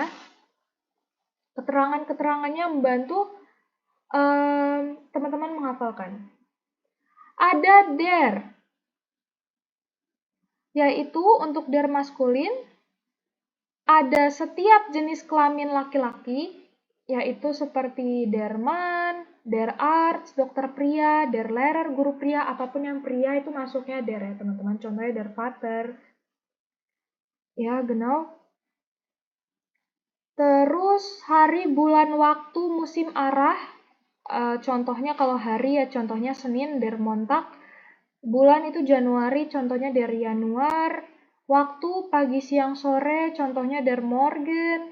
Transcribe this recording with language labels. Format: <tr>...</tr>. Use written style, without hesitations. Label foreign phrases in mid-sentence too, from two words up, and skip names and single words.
<id>Keterangan-keterangannya membantu teman-teman menghafalkan. Ada der, yaitu untuk der maskulin, ada setiap jenis kelamin laki-laki, yaitu seperti</id> <de>der man, der arts,</de> <id>dokter pria,</id> <de>der lehrer,</de> <id>guru pria, apapun yang pria itu masuknya der ya teman-teman. Contohnya</id> <de>der vater.</de> <id>Ya, genau. Terus hari, bulan, waktu, musim, arah. Contohnya kalau hari ya contohnya Senin,</id> <de>der Montag.</de> <id>Bulan itu Januari, contohnya</id> <de>der Januar.</de> <id>Waktu pagi, siang, sore, contohnya</id> <de>der Morgen.</de>